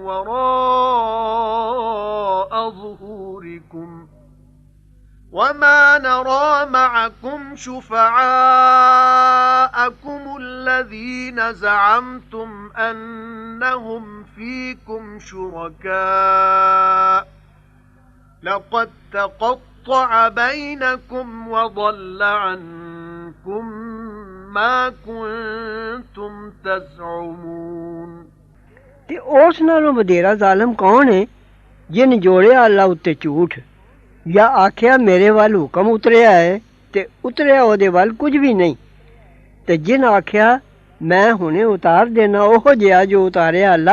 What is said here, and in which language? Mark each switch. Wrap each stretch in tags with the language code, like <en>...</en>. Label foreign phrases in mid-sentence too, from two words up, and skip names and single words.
<ar>وَرَاءَ ظُهُورِكُمْ وَمَا نَرَى مَعَكُمْ شُفَعَاءَكُمُ الَّذِينَ زَعَمْتُمْ أَنَّهُمْ فِيكُمْ شُرَكَاءُ لَقَدْ تَقَطَّعَ بَيْنَكُمْ وَضَلَّ عَنكُمْ ما كنتم تزعمون</ar> <pa>ਤੇ ਉਸ ਨਾਲੋਂ ਵਧੇਰਾ ਜ਼ਾਲਮ ਕੌਣ ਹੈ ਜਿਨ ਜੋੜਿਆ ਅੱਲਾ ਉੱਤੇ ਝੂਠ ਜਾਂ ਆਖਿਆ ਮੇਰੇ ਵੱਲ ਹੁਕਮ ਉਤਰਿਆ ਹੈ ਤੇ ਉਤਰਿਆ ਉਹਦੇ ਵੱਲ ਕੁਝ ਵੀ ਨਹੀਂ ਤੇ ਜਿਨ ਆਖਿਆ ਮੈਂ ਹੁਣੇ ਉਤਾਰ ਦੇਣਾ ਉਹ ਜਿਹਾ ਜੋ ਉਤਾਰਿਆ ਅੱਲਾ</pa>